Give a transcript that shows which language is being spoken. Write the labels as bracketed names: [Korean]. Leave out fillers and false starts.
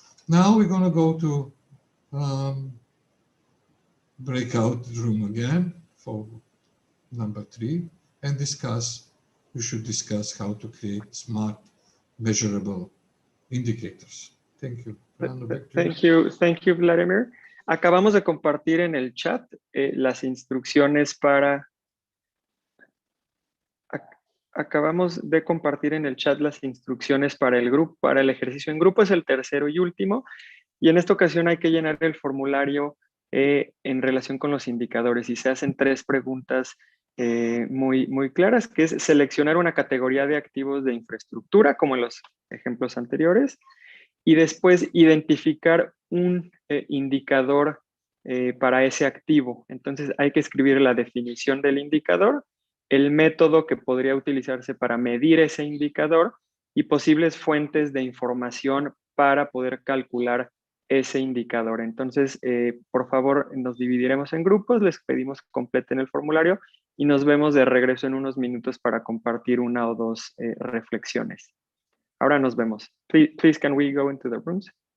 [English] Now we're going to go to breakout room again for number 3 and we should discuss how to create smart, measurable indicators. Thank you. Thank you, Vladimir. [Spanish] Acabamos de compartir en el chat las instrucciones para... Acabamos de compartir en el chat las instrucciones para el grupo, para el ejercicio en grupo, es el tercero y último, y en esta ocasión hay que llenar el formulario en relación con los indicadores y se hacen 3 preguntas muy claras, que es seleccionar una categoría de activos de infraestructura, como en los ejemplos anteriores, y después identificar un indicador para ese activo. Entonces hay que escribir la definición del indicador, el método que podría utilizarse para medir ese indicador y posibles fuentes de información para poder calcular ese indicador. Entonces, por favor, nos dividiremos en grupos, les pedimos que completen el formulario y nos vemos de regreso en unos minutos para compartir 1 o 2 reflexiones. Ahora nos vemos. [English] Please, can we go into the rooms?